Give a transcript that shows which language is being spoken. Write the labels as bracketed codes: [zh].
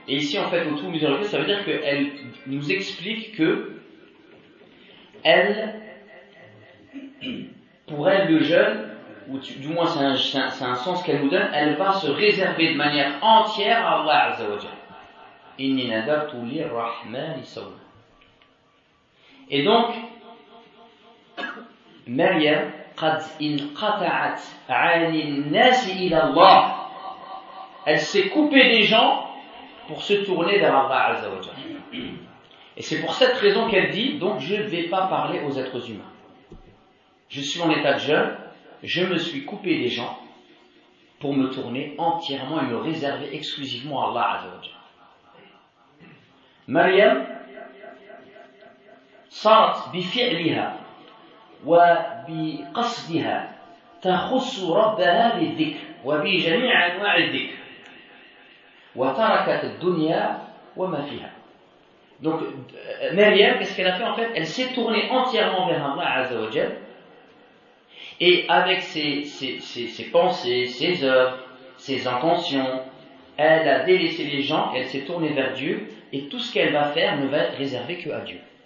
[fr] Et ici, en fait, au tout miséricordieux, ça veut dire qu'elle nous explique que pour elle, le jeûne, ou du moins c'est un sens qu'elle nous donne, elle va se réserver de manière entière à Allah Azza wa Jalla. [ar] Inni nadartu lirrahmani sawma. [fr] Et donc, [ar] Maryam, قد انقطعت عن الناس إلى الله. [fr] Elle s'est coupée des gens pour se tourner vers Allah Azza wa Jalla. Et c'est pour cette raison qu'elle dit, donc je ne vais pas parler aux êtres humains. Je suis en état de jeûne, je me suis coupé des gens pour me tourner entièrement et me réserver exclusivement à Allah Azza wa Jalla. [ar] Maryam صارت بفعلها وبقصدها تخص ربها بالذكر وبجميع أنواع الذكر وتركت الدنيا وما فيها. [fr] Donc Maryam, qu'est-ce qu'elle a fait en fait? Elle s'est tournée entièrement vers Allah Azza wa Jalla et avec ses pensées, ses œuvres, ses intentions, elle a délaissé les gens, elle s'est tournée vers Dieu et tout ce qu'elle va faire ne va être réservé que à Dieu.